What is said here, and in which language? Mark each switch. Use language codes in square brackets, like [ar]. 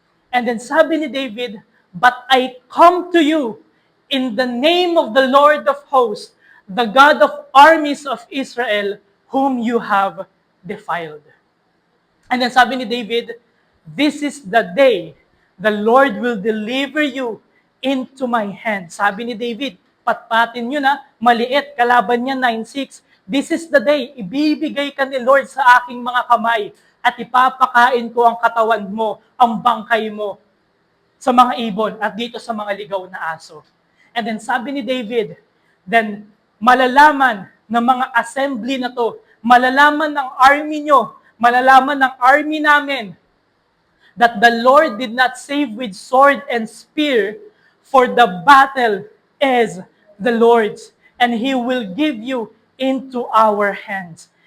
[en] And then [tl] sabi ni David, [en] but I come to you in the name of the Lord of hosts, the God of armies of Israel, whom you have defiled. And then [tl] sabi ni David, [en] this is the day the Lord will deliver you into my hand. [tl] Sabi ni David, patpatin nyo na, maliit, kalaban niya 9:6. [en] This is the day, [tl] ibibigay ka ni Lord sa aking mga kamay at ipapakain ko ang katawan mo, ang bangkay mo sa mga ibon at dito sa mga ligaw na aso. [en] And then [tl] sabi ni David, [en] then [tl] malalaman ng mga assembly na to, malalaman ng army nyo, malalaman ng army namin, [en] that the Lord did not save with sword and spear, for the battle is the Lord's, and He will give you into our hands.